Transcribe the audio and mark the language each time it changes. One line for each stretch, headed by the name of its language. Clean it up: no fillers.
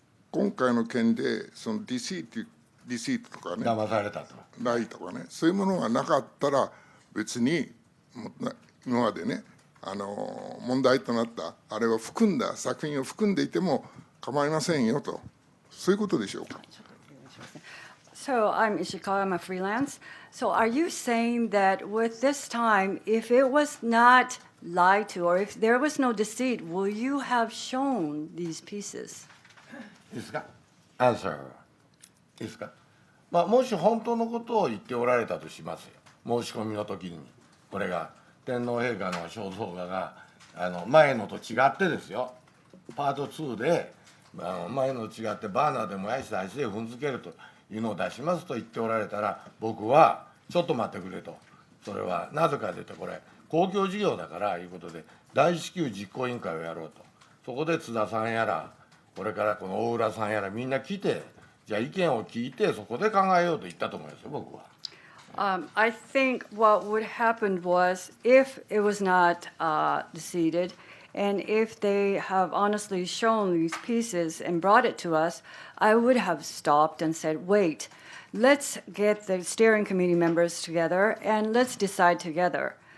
Japanese: 今回の件でそのディシートとかね、騙されたと。ライとかね、そういうものがなかったら別に今までね問題となったあれを含んだ作品を含んでいても構いませんよと、そういうことでしょうか。
English: So I'm Ishikawa, I'm a freelance. So are you saying that with this time, if it was not lied to, or if there was no deceit, will you have shown these pieces?
Japanese: いいですか？Answer。 いいですか？もし本当のことを言っておられたとしますよ。申し込みの時にこれが天皇陛下の肖像画が前のと違ってですよ。パート2で前のと違ってバーナーで燃やして足で踏んづけるというのを出しますと言っておられたら、僕はちょっと待ってくれと。それはなぜかというとこれ公共事業だからいうことで大至急実行委員会をやろうと。そこで津田さんやら、これからこの大浦さんやら、みんな来て、じゃあ意見を聞いて、そこで考えようと言ったと思いますよ、僕は。
English: I think what would happen was if it was not decided, and if they have honestly shown these pieces and brought it to us, I would have stopped and said, wait, let's get the steering committee members together and let's decide together.